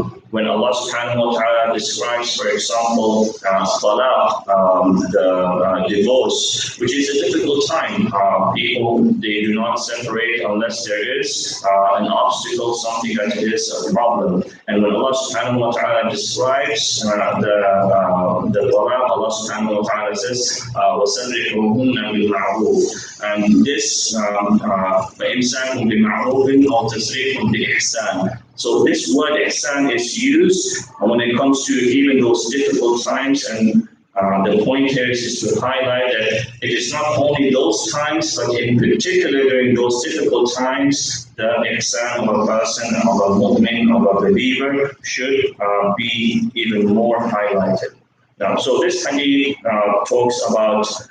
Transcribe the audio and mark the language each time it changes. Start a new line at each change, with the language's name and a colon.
English: When Allah subhanahu wa ta'ala describes, for example, talaq, the divorce, which is a difficult time. People, they do not separate unless there is an obstacle, something that is a problem. And when Allah subhanahu wa ta'ala describes the talaq, Allah subhanahu wa ta'ala says,
Arabic: وَسَرِّحُهُنَّ بِالْمَعْرُوفِ.
English: And this,
Arabic: فَإِمْسَاكٌ بِمَعْرُوفٍ أَوْ تَسْرِيحٌ بِإِحْسَانٍ.
English: So this word ihsan is used when it comes to even those difficult times, and the point here is to highlight that it is not only those times, but in particular during those difficult times, the ihsan of a person, of a mu'min, of a believer should be even more highlighted. Now, so this hadith talks about